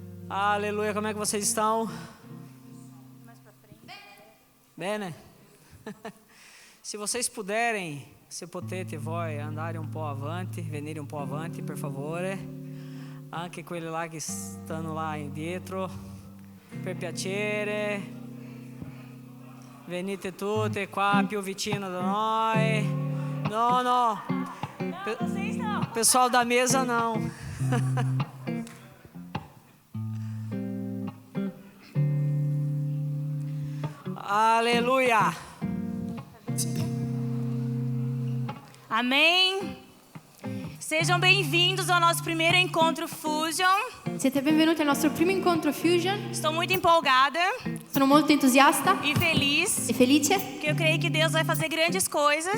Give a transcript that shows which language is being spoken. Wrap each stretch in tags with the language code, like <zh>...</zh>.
<pt>Aleluia, como é que vocês estão? Mais pra frente. Bene? Se vocês puderem,</pt> <it>se potete voi andare un po' avanti, venire un po' avanti, per favore. Anche quelli là che stanno là indietro, per piacere. Venite tutti qua più vicino da noi. No.</it> <pt>Vocês não. Pessoal da mesa não. Aleluia. Amém. Sejam bem-vindos ao nosso primeiro encontro Fusion.</pt> <it>Siete benvenuti al nostro primo incontro Fusion.</it> <pt>Estou muito empolgada</pt> <it>Sono molto entusiasta</it> <pt>e feliz,</pt> <it>e felice</it> <pt>porque eu creio que Deus vai fazer grandes coisas,</pt>